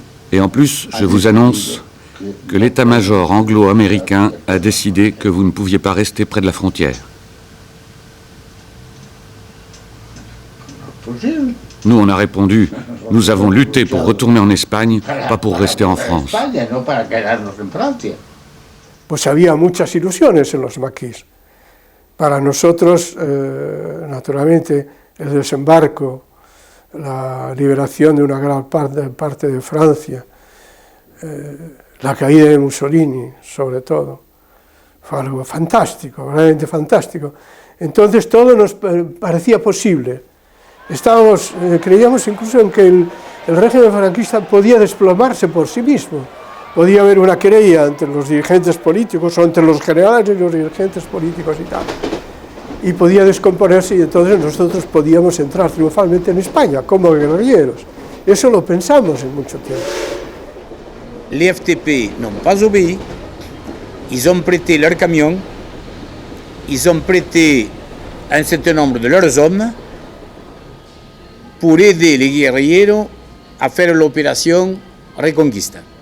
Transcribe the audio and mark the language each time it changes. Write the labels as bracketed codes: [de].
[fr] Et en plus, je vous annonce que l'état-major anglo-américain a décidé que vous ne pouviez pas rester près de la frontière. Nous, on a répondu, nous avons lutté pour retourner en Espagne, pas pour rester en France. [es] Pues había muchas ilusiones en los maquis. Para nosotros, naturalmente, el desembarco, la liberación de una gran parte de Francia, la caída de Mussolini, sobre todo, fue algo fantástico, realmente fantástico. Entonces todo nos parecía posible. Creíamos incluso en que el régimen franquista podía desplomarse por sí mismo. Podía haber una querella entre los dirigentes políticos o entre los generales y los dirigentes políticos y tal. Y podía descomponerse y entonces nosotros podíamos entrar triunfalmente en España como guerrilleros. Eso lo pensamos en mucho tiempo. [fr] Les FTP n'ont pas obéi, ils ont prêté leurs camions, ils ont prêté un certain nombre de leurs hommes pour aider les guerrilleros à faire l'opération Reconquista.